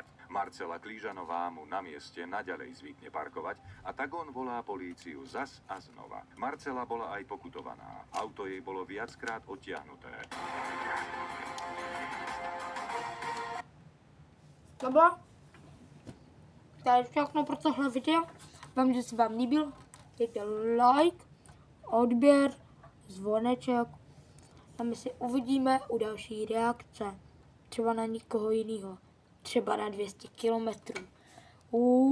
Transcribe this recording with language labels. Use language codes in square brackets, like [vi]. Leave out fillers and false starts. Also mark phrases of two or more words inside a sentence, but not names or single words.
[sk] Marcela Klížanová mu na mieste naďalej zvykne parkovať a tak on volá políciu zas a znova. Marcela bola aj pokutovaná. Auto jej bolo viackrát odtiahnuté. Dobro? [cs] To je všechno pro tohle video. Vám, že se vám líbil, dejte like, odběr, zvoneček a my si uvidíme u další reakce. Třeba na nikoho jiného. Třeba na 200 kilometrů.